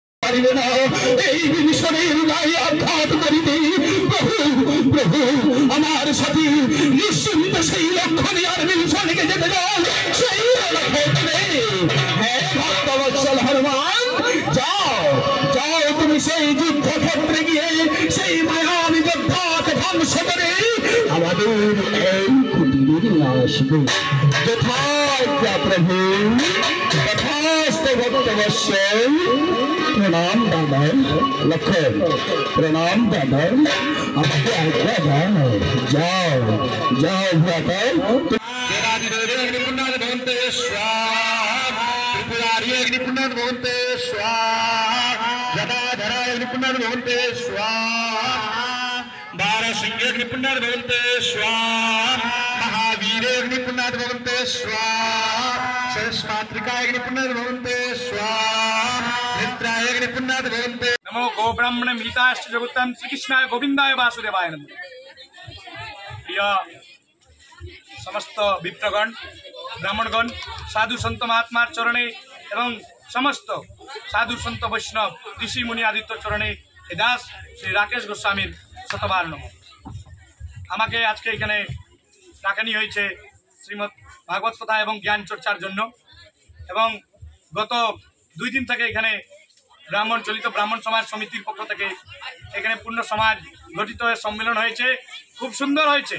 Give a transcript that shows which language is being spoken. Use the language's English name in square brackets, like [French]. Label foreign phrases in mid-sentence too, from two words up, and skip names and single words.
[Bangla] আমার সাথী নিশ্চিন্ত সেই লক্ষণে আর মিশনকে যেতে যাও, সেই ভক্তবৎসল হনুমান যাও যাও, তুমি সেই যুদ্ধক্ষেত্রে গিয়ে সেই মায়াবী যোদ্ধাকে ধ্বংস করে আমাদের এই কুটিরে নিয়ে আসবে। যথাজ্ঞা প্রভু, যথাস্ত ভক্তবৎসল। প্রণাম দাদা, লক্ষণ প্রণাম দাদা, আমাকে আজ্ঞা দাও, যাও যাও ভ্রাতা। [Sanskrit] ত্রিপুরারি ভগন্তে স্বাহা, ত্রিপুরারি অগ্নিপুণ্যাৎ ভগন্তে স্বাহা, জটাধরায় অগ্নিপুণ্যাৎ ভগন্তে স্বাহা, বারসিংহে অগ্নিপুণ্যাৎ ভগন্তে স্বাহা, মহাবীরে অগ্নিপুণ্যাৎ ভগন্তে স্বাহা, সরস্মাত্রিকায় অগ্নিপুণ্যাৎ ভগন্তে স্বাহা, মিত্রায় অগ্নিপুণ্যাৎ ভগন্তে। नमो गो ब्राह्मण मिताश्च जगुत्तम श्रीकृष्णाय गोविंदाय वासुदेवाय नमः। [Bangla] প্রিয় সমস্ত বিপ্রগণ, ব্রাহ্মণগণ, সাধু সন্ত মহাত্মার চরণে এবং সমস্ত সাধু সন্ত বৈষ্ণব ঋষি মুনি আদিত্য চরণে দাস শ্রী রাকেশ গোস্বামীর শতবার নম। আমাকে আজকে এখানে ডাকানি হয়েছে শ্রীমৎ ভাগবত কথা এবং জ্ঞান চর্চার জন্য, এবং গত 2 দিন থেকে এখানে চলিত ব্রাহ্মণ সমাজ সমিতির পক্ষ থেকে এখানে পূর্ণ সমাজ গঠিত হয়ে সম্মেলন হয়েছে, খুব সুন্দর হয়েছে।